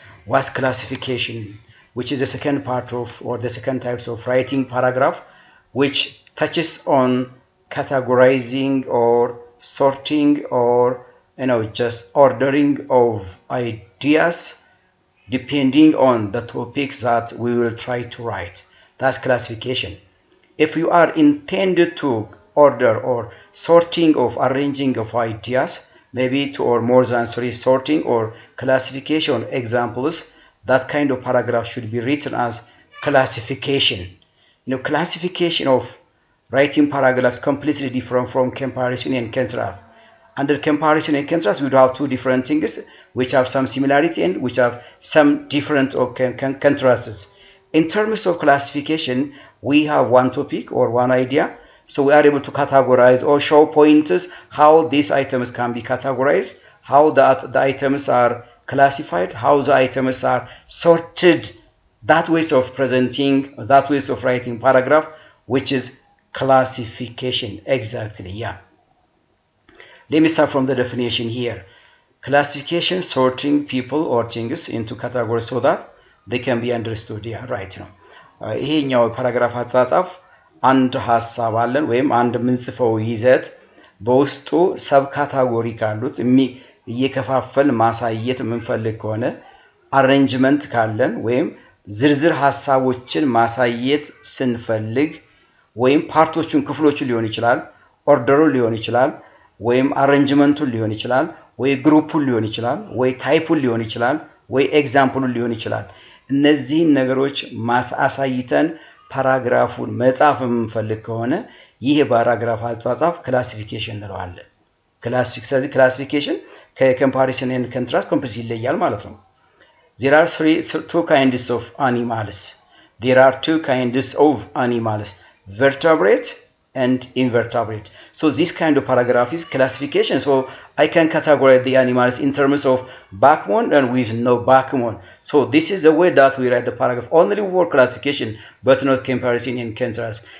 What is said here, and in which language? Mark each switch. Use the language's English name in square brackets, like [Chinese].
[English] What's classification, which is the second part of or the second types of writing paragraph, which touches on categorizing or sorting or just ordering of ideas depending on the topics that we will try to write. That's classification. If you are intended to order or sorting of arranging of ideas, maybe two or more than three sorting or classification examples, that kind of paragraph should be written as classification. Classification of writing paragraphs completely different from comparison and contrast. Under comparison and contrast, we do have two different things which have some similarity and which have some different contrasts. In terms of classification, we have one topic or one idea, so we are able to categorize or show pointers how these items can be categorized, how the items are classified, how the items are sorted. That ways of presenting, that ways of writing paragraph, which is classification. Exactly, yeah. Let me start from the definition here. Classification, sorting people or things into categories so that they can be understood. Yeah, right. [Amharic] ይሄኛው ፓራግራፍ አጻጻፍ አንድ ሐሳብ አለን ወይም አንድ ምንጽፈው ይዘት በውስጡ ሰብ ካታጎሪ ካሉት እየከፋፈል ማሳየት የምንፈልግ ከሆነ አሬንጅመንት ካለን ወይም ዝርዝር ሐሳቦችን ማሳየት ስንፈልግ ወይም ፓርቶቹን ክፍሎቹን ሊሆን ይችላል፣ ኦርደሩን ሊሆን ይችላል፣ ወይም አሬንጅመንቱን ሊሆን ይችላል፣ ወይ ግሩፑን ሊሆን ይችላል፣ ወይ ታይፑን ሊሆን ይችላል፣ ወይ ኤግዛምፕሉን ሊሆን ይችላል። እነዚህ ነገሮች ማሳይተን ፓራግራፉን መጻፍ የምንፈልግ ከሆነ ይሄ ፓራግራፍ አጻጻፍ ክላሲፊኬሽን እንለዋለን። ክላሲፊኬሽን ከኮምፓሪሽን ኤንድ ኮንትራስት ኮምፕሊት ይለያል ማለት ነው። [English] There are two kinds of animals. There are two kinds of animals, vertebrate and invertebrate. So this kind of paragraph is classification. So I can categorize the animals in terms of backbone and with no backbone. So this is the way that we write the paragraph, only for classification, but not comparison and contrast.